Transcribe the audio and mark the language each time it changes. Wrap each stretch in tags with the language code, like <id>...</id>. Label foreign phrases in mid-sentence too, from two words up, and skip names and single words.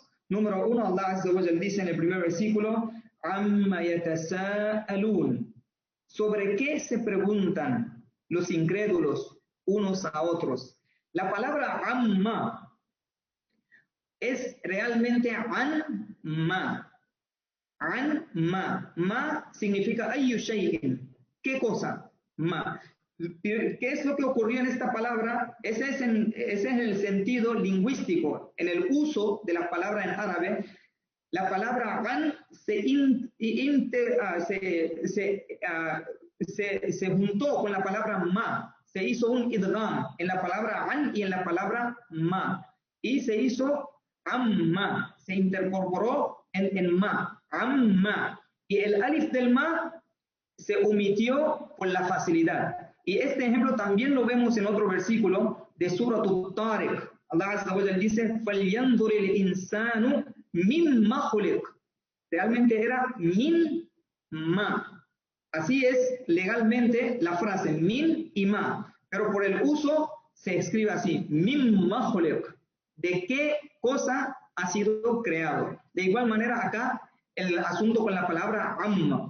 <es>Número 1, Allah</es> <ar>عز وجل</ar> <es>dice en el primer versículo,</es> <ar>عم يتساءلون.</ar> <es>¿Sobre qué se preguntan los incrédulos unos a otros? La palabra amma es realmente an-ma. An-ma. Ma significa</es> <ar>أي شيء.</ar> <es>¿Qué cosa? Ma. ¿Qué es lo que ocurrió en esta palabra? Ese es el sentido lingüístico, en el uso de la palabra en árabe. La palabra an se juntó con la palabra ma. Se hizo un idgham en la palabra an y en la palabra ma. Y se hizo amma. Se incorporó en ma. Amma. Y el alif del ma se omitió por la facilidad. Y este ejemplo también lo vemos en otro versículo de Surah At-Tariq. Allah</es> <ar>عز وجل</ar> <es>dice,</es> <ar>فَلْيَنْظُرِ الْإِنسَانُ مِمَّا خُلِقَ.</ar> <es>Realmente era</es> <ar>من ما.</ar> <es>Así es legalmente la frase, min y ma. Pero por el uso se escribe así,</es> <ar>مما خلق.</ar> <es>¿De qué cosa ha sido creado? De igual manera acá el asunto con la palabra amma.</es>